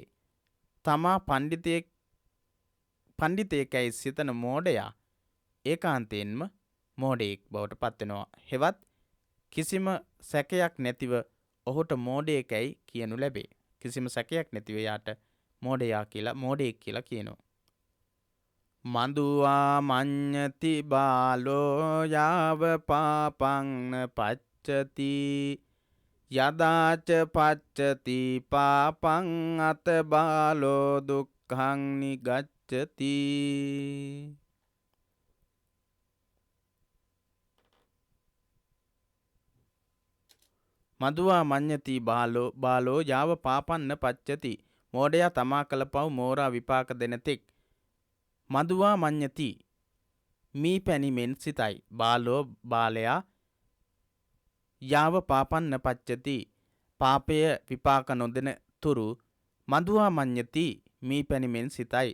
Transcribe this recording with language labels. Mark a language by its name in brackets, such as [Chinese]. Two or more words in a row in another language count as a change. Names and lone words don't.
[Sinhala] තමා පණ්ඩිතයෙක්යි සිතන මෝඩයා ඒකාන්තයෙන්ම මෝඩයෙක් බවට පත් වෙනවා. හෙවත් කිසිම සැකයක් නැතිව ඔහුට මෝඩයෙක්යි කියනු ලැබේ. කිසිම සැකයක් නැතිව යාට මෝඩයෙක් කියලා කියනවා. [Pali] මදුවා මඤ්ඤති බාලෝ යාව පාපං පච්චති යදාච පච්චති පාපං අත බාලෝ දුක්ඛං නිගච්ඡති. මදුවා මඤ්ඤති බාලෝ යාව පාපන්න පච්චති [Sinhala] මෝඩයා තමා කළ පව් මෝරා විපාක දෙන තෙක් [Pali] මදුවා මඤ්ඤති [Sinhala] මී පැනිමෙන් සිතයි. බාලෝ බාලයා [Pali] යාව පාපන්න පච්චති [Sinhala] පාපය විපාක නොදෙන තුරු [Pali] මදුවා මඤ්ඤති [Sinhala] මී පැනිමෙන් සිතයි.